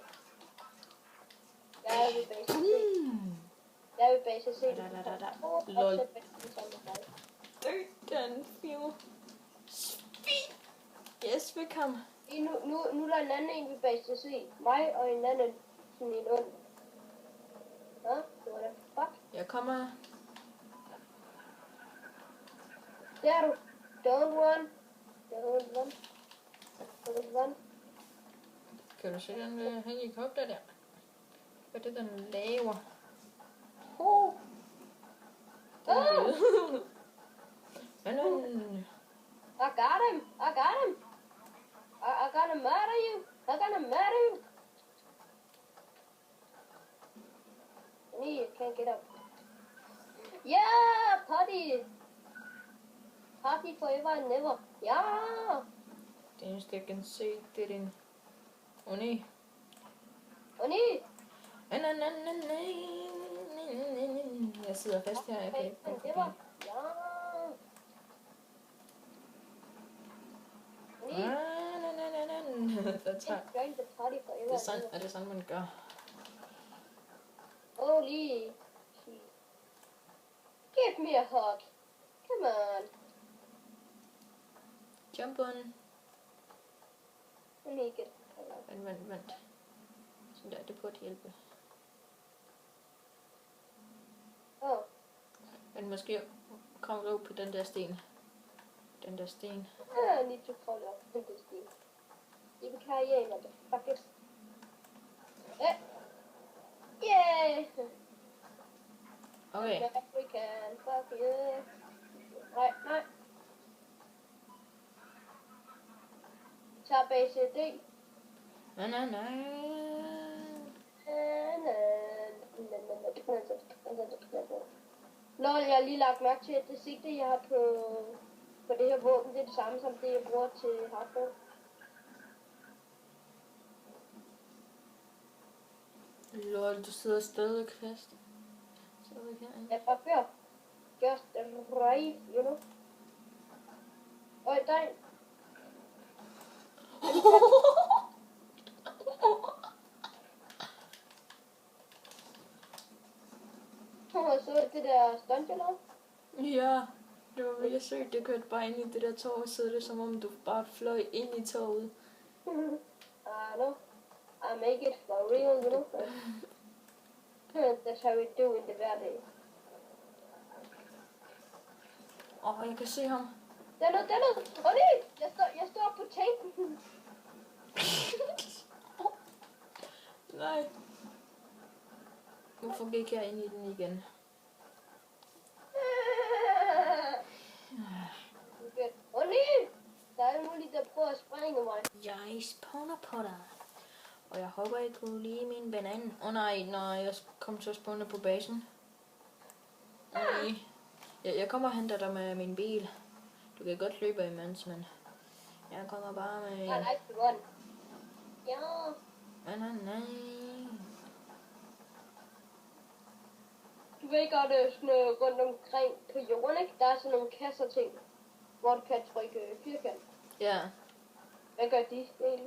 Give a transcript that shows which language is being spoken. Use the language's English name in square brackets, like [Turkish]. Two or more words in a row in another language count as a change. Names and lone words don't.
[Danish] Jeg vil base C. Jeg vil base C. Lol. Den feel. Yes, vi kom. Nu er der en anden en ved base C. Mig og en anden sådan en ond. [English] What the fuck? [Danish] Jeg kommer. Der er du. [English] Don't run. [Danish] Kan du se den helikopter der? Hvad er det, den laver? Oh. Ah! Men. [English] I got him! I got him! I gotta murder you! I gotta murder you! I can't get up. Yeah! Party! Party forever and never. [Danish] Ja! Det eneste jeg kan se, det er din... nej. Nej! Jeg sidder fast her, jeg kan ikke komme forbi. Ja! Det tager... [English] Join the party forever. [Danish] Er det sådan, man gør? [English] Holy shit. Give me a hug. Come on. Jump on. Make it. [Danish] Vent. Sådan der, det burde hjælpe. Oh. Men måske kommer du på den der sten. Den der sten. [English] I need to call up this thing. You can carry in, motherfuckers. Yeah! Okay. We can. Fuck you. [Danish] Nej. Tag BCD. Nej. Nå, jeg har lige lagt mærke til, at det sigte, jeg har på det her våben, det er det samme som det, jeg bruger til hardcore. Lol, du sidder stadig fast. Stadig herinde. Ja, fra før. [English] Just right, you know. [Danish] Øj, der. Så det der stunt, jeg lavede? Ja, det var virkelig sygt. Det kørte bare ind i det der tog, og så er det som om du bare fløj ind i toget. [English] No. I make it for real, you know. That's how we do in the hverdag. [Danish] Jeg kan se ham. Den er. Nej! Jeg står på tanken. Nej. Hvorfor gik jeg ind i den igen? Nej! Der er muligt, der prøver at sprænge mig. Jeg spawner på dig. Og jeg håber ikke, du lige min banan. Nej, når jeg kommer til at spawne på basen. Nej. Jeg kommer og henter dig med min bil. Du kan godt løbe imens, men jeg kommer bare med... [English] I like to run. [Danish] Ja. Nej. Du ved godt, sådan rundt omkring på jorden, ikke? Der er sådan nogle kasser ting, hvor du kan trykke firkant. Ja. Hvad gør de egentlig?